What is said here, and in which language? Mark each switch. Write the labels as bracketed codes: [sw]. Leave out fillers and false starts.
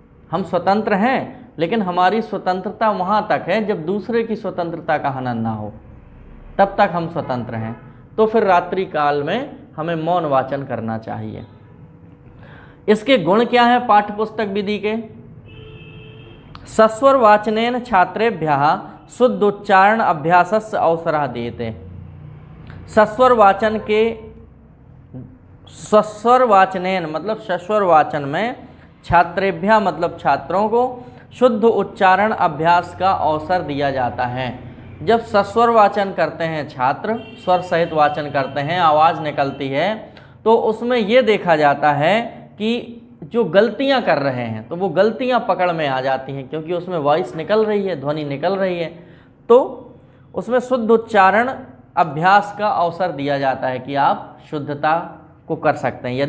[hi] हम स्वतंत्र हैं, लेकिन हमारी स्वतंत्रता वहाँ तक है जब दूसरे की स्वतंत्रता का हनन ना हो, तब तक हम स्वतंत्र हैं। तो फिर रात्रि काल में हमें मौन वाचन करना चाहिए। इसके गुण क्या है पाठ्य पुस्तक विधि के? [sa] सस्वर वाचनेन छात्रेभ्यः शुद्ध उच्चारण अभ्यासस्य अवसरः दीयते। [hi] सस्वर वाचन के, सस्वर वाचनेन मतलब सस्वर वाचन में छात्रेभ्यः मतलब छात्रों को शुद्ध उच्चारण अभ्यास का अवसर दिया जाता है। जब सस्वर वाचन करते हैं छात्र, स्वर सहित वाचन करते हैं, आवाज़ निकलती है, तो उसमें ये देखा जाता है कि जो गलतियां कर रहे हैं तो वो गलतियां पकड़ में आ जाती हैं, क्योंकि उसमें वॉइस निकल रही है, ध्वनि निकल रही है, तो उसमें शुद्ध उच्चारण अभ्यास का अवसर दिया जाता है कि आप शुद्धता को कर सकते हैं।